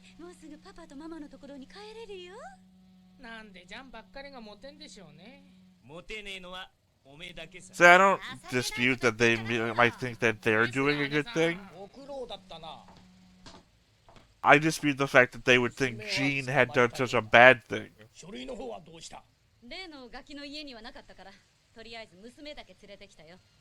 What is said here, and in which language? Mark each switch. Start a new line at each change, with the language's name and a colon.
Japanese: もうすぐパパとママのところに帰れるよ。なんでジャンばっかりがモテんでしょうね。モテねえのはおめえだけさ。
English: So I don't dispute that they might think that they're doing a good thing.
Japanese: ご苦労だったな。
English: I dispute the fact that they would think Jean had done such a bad thing.
Japanese: 書類の方はどうした？例のガキの家にはなかったから、とりあえず娘だけ連れてきたよ。